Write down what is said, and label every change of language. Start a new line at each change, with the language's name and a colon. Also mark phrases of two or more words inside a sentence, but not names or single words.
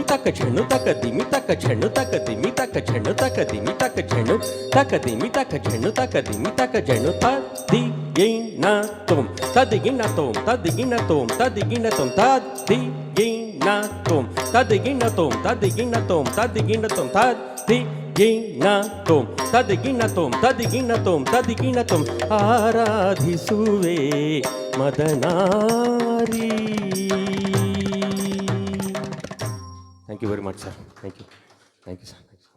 Kannada: ತಕ ಝಣ್ಣು ತಕದಿಮಿ ತಕ ಝಣ್ಣು ತಕದಿಮಿ ತಕ ಝಣ್ಣು ತಕದಿಮಿ ತಕ ಝಣ್ಣು ತಕದಿಮಿ ತಕ ಝಣ್ಣು ತಕದಿಮಿ ತಕ ಝಣ್ಣು ತದಿಗಿನ ತೋಂ ತದಿಗಿನ ತೋಂ ತದಿಗಿನ ತೋಂ ತದಿಗಿನ ತೋಂ ತದಿಗಿನ ತೋಂ ತದಿಗಿನ ತೋಂ ತದಿಗಿನ ತೋಂ ತದಿಗಿನ ತೋಂ ತದಿಗಿನ ತೋಂ ತದಿಗಿನ ತೋಂ ತದಿಗಿನ ತೋಂ ತದಿಗಿನ ತೋಂ ಆರಾಧಿಸುವೆ ಮದನಾರಿ.
English: Thank you very much, sir. Thank you, sir.